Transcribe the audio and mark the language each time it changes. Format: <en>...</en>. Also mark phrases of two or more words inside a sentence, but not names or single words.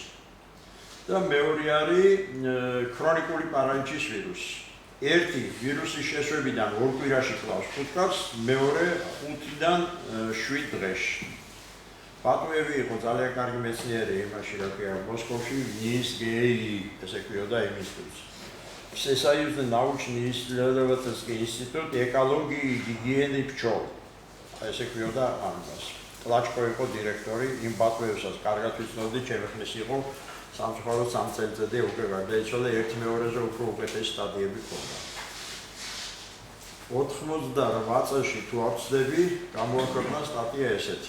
<ka>და მეორე არის ქრონიკული პარალიჩის ვირუსი. ერთი ვირუსის შეშვებიდან 2 კვირაში კლავს ფუტკარს, მეორე 5-დან 7 დღეში. პატუევი იყო ძალიან კარგი მეცნიერი იმაში, რა ქვია, მოსკოვში НИИС-ГИ, ესე ქვიოდა ინსტიტუტს.</ka> <ru>Всесоюзный научно-исследовательский институт экологии и гигиены пчел.</ru> <ka>ესე ქვიოდა ამას. კლაჩკო იყო დირექტორი, იმ პატუევსაც კარგად ვიცნობდი, ჩემეხნის იყო სამწუხაროდ 3 წელიწადი უკვე გარდაიცვალა, ერთ-მეორეზე უფრო უკეთესი სტადიები ჰქონდა. 88 წელში თუ არ ვცდები, გამოაქვეყნა სტატია ესეთი.</ka>